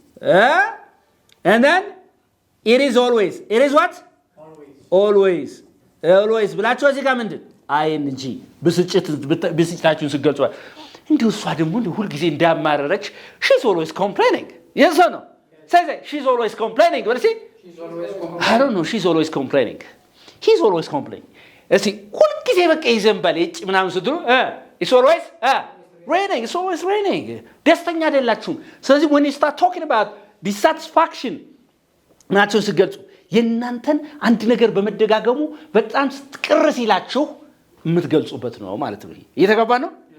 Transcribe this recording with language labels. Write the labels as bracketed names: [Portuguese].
[English] and then it is always. It is what? Always. [Amharic] Always ብላችሁ እዚህ ጋር ምንድን ing ብስጭታችሁን ስትገልጹ እንዲሁ እሷ ደግሞ ሁል ጊዜ እንዳማረረች [English] she's always complaining. Yes or no? Say she's always complaining. What is it? She's always complaining. I don't know. She's always complaining. He's always complaining. [Amharic] እስቲ ሁል ጊዜ በቃ ይዘንባል ምናምን ስትሉ [English] it's always raining. It's always raining. [Amharic] ደስተኛ አይደላችሁም። ስለዚህ [English] when you start talking about dissatisfaction [Amharic] ናቸው ሲገልጹ የእናንተን አንድ ነገር በመደጋገሙ በጣም ቅር ሲላችሁ የምትገልጹበት ነው ማለት ነው። እየተገባ ነው?